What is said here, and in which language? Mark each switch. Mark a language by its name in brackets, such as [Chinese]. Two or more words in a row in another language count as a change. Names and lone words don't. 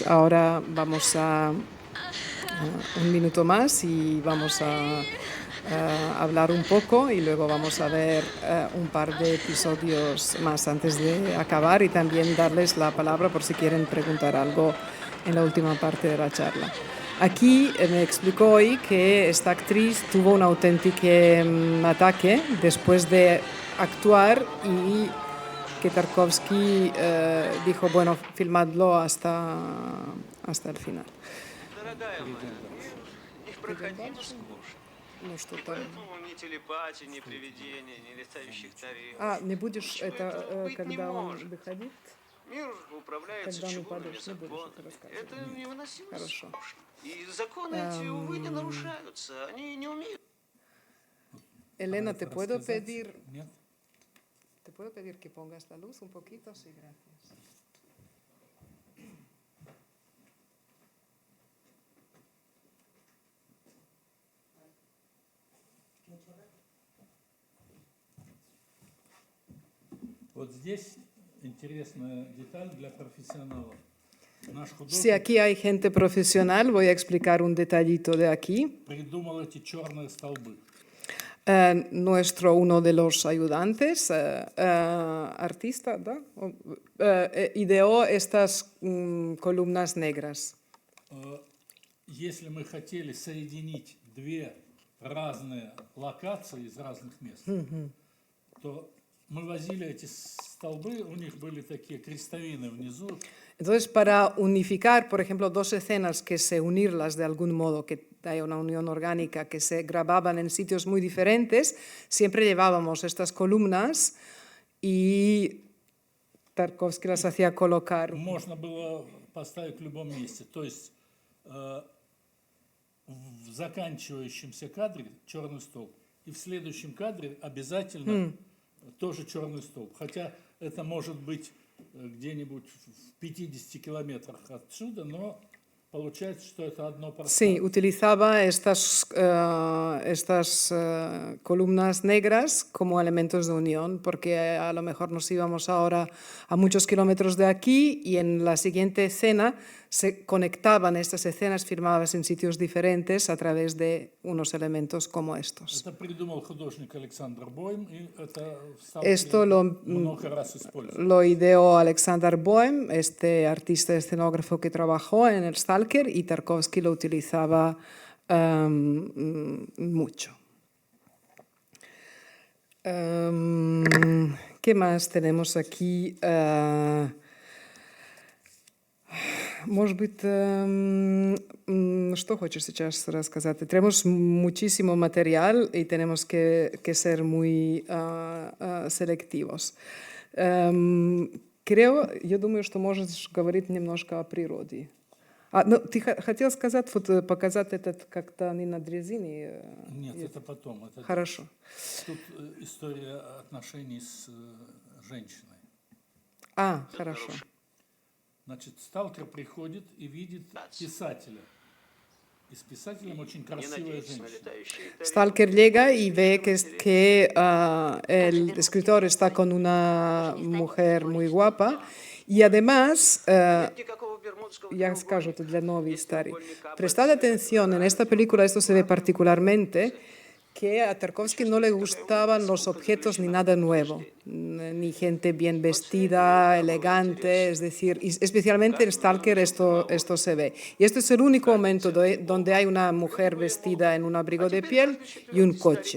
[Spanish] Ahora vamos a un minuto más y vamos a hablar un poco y luego vamos a ver un par de episodios más antes de acabar y también darles la palabra por si quieren preguntar algo en la última parte de la charla. Aquí me explicó hoy que esta actriz tuvo un auténtico ataque después de actuar y que Tarkovsky dijo, bueno, filmadlo hasta el final. [Russian] Дорогая моя, не проходимо скучно. Ну, что там? Поэтому ни телепатии, ни привидения, ни летающих тарелок. А, не будешь Ничего это, этого быть не когда он может. выходит? Мир управляется Когда не чугунными падаешь, не будешь это законами. рассказывать. Это невыносимо Хорошо. скучно. И законы эти, увы, не нарушаются. Они не умеют. [Spanish] Elena, [Russian] Это [Spanish] ¿te puedo [Russian] рассказать? [Spanish] pedir [Russian] Нет? [Spanish] que pongas la luz un poquito? Sí, gracias. [Russian] Вот здесь интересная деталь для профессионалов. Наш [Spanish] Si [Russian] художник [Spanish] aquí hay gente profesional, voy a explicar un detallito de aquí. [Russian] придумал эти черные столбы. [Spanish] Uno de los ayudantes, artista, ¿da? Ideó estas columnas negras. [Russian] Если мы хотели соединить две разные локации из разных мест, то мы возили эти столбы, у них были такие крестовины внизу. [Spanish] Entonces, para unificar, por ejemplo, dos escenas que se unirlas de algún modo, que haya una unión orgánica, que se grababan en sitios muy diferentes, siempre llevábamos estas columnas y Tarkovsky las hacía colocar. [Russian] Можно было поставить в любом месте. То есть в заканчивающемся кадре черный столб, и в следующем кадре обязательно тоже черный столб. Хотя это может быть где-нибудь в 50 километрах отсюда, но получается, что это одно пространство. [Spanish] Sí, utilizaba estas columnas negras como elementos de unión, porque a lo mejor nos íbamos ahora a muchos kilómetros de aquí y en la siguiente escena se conectaban estas escenas filmadas en sitios diferentes a través de unos elementos como estos. [Russian] Это придумал художник Александр Бойм, и это в [Spanish] Esto [Russian] Сталкере много раз использовано. [Spanish] lo ideó Alexander Boehm, este artista escenógrafo que trabajó en el Stalker, y Tarkovsky lo utilizaba mucho. ¿Qué más tenemos aquí? [Russian] Может быть, что хочешь сейчас рассказать? [Spanish] Tenemos muchísimo material y tenemos que ser muy selectivos. [Russian] Я думаю, что можешь говорить немножко о природе. Ты хотел сказать, вот показать этот как-то не на дрезине? Нет, это потом. Это Хорошо. Тут история отношений с женщиной. Хорошо. Значит, сталкер приходит и видит писателя. И с писателем очень красивая женщина. [Spanish] Stalker llega y ve que el escritor está con una mujer muy guapa y además, ya [Russian] скажу это для новой истории, [Spanish] prestad atención, en esta película esto se ve particularmente, que a Tarkovsky no le gustaban los objetos ni nada nuevo, ni gente bien vestida, elegante, es decir, y especialmente en Stalker esto se ve. Y este es el único momento donde hay una mujer vestida en un abrigo de piel y un coche.